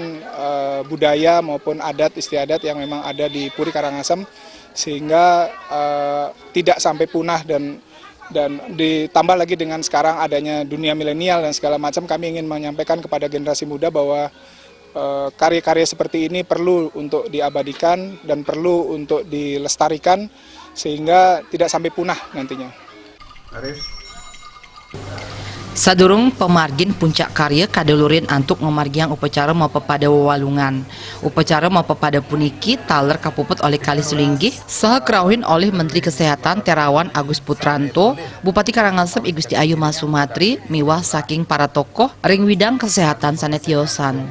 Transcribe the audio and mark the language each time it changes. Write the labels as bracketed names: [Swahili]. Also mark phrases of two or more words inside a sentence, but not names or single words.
[Indonesian] budaya maupun adat istiadat yang memang ada di Puri Karangasem sehingga tidak sampai punah dan ditambah lagi dengan sekarang adanya dunia milenial dan segala macam, kami ingin menyampaikan kepada generasi muda bahwa karya-karya seperti ini perlu untuk diabadikan dan perlu untuk dilestarikan sehingga tidak sampai punah nantinya. [Balinese] Sadurung pemargin puncak karya kadulurin antuk memargiang upacara mau pada wawalungan. Upacara mau pada puniki taler kapuput oleh Kali Sulinggih saha kerawin oleh Menteri Kesehatan Terawan Agus Putranto, Bupati Karangasem I Gusti Ayu Mas Sumatri, miwah saking para tokoh ring widang kesehatan sanetiosan.